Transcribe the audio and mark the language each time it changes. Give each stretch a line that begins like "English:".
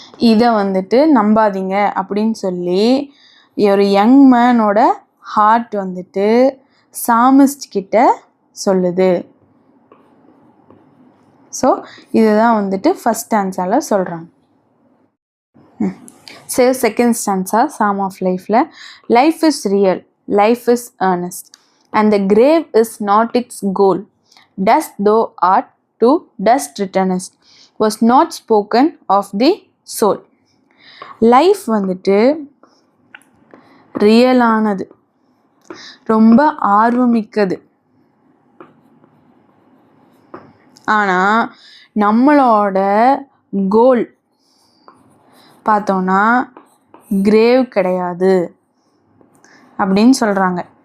Tamil: இதை வந்துட்டு நம்பாதீங்க அப்படின்னு சொல்லி ஒரு யங் மேனோட ஹார்ட் வந்துட்டு சாமிஸ்ட் கிட்ட சொல்லுது. ஸோ இதுதான் வந்துட்டு ஃபர்ஸ்ட் ஸ்டான்ஸால சொல்கிறாங்க.
English: Second stanza psalm of லைஃப்ல, life is real, life is earnest, and the grave is not its goal. Dust thou art, to dust returnest, was not spoken of the soul.
Tamil: Life வந்துட்டு ரியலானது, ரொம்ப ஆர்வமிக்கது. ஆனால் நம்மளோட கோல் பார்த்தோன்னா grave கிடையாது அப்படின்னு சொல்கிறாங்க.